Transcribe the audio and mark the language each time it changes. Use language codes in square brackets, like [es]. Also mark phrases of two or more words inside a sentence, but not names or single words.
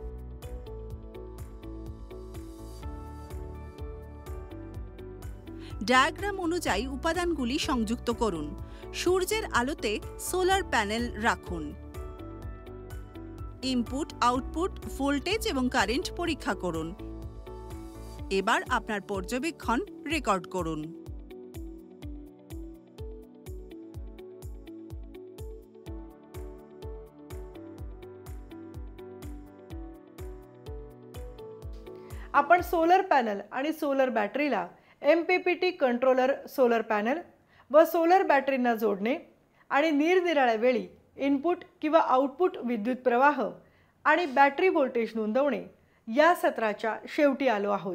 [bn] ডায়াগ্রাম অনুযায়ী উপাদানগুলি সংযুক্ত করুন। সূর্যের আলোতে [en] solar panel [bn] রাখুন। [en] input, output, voltage [bn] এবং কারেন্ট পরীক্ষা করুন। এবার আপনার পর্যবেক্ষণ রেকর্ড করুন। [mr] आपण [en] solar panel [mr] आणि सोलर बॅटरीला [en] MPPT controller solar panel [mr] व सोलर बॅटरींना जोडणे आणि निरनिराळ्या वेळी इनपुट किंवा आउटपुट विद्युत प्रवाह आणि [en] battery voltage [mr] नोंदवणे या सत्राच्या शेवटी आलो आहोत।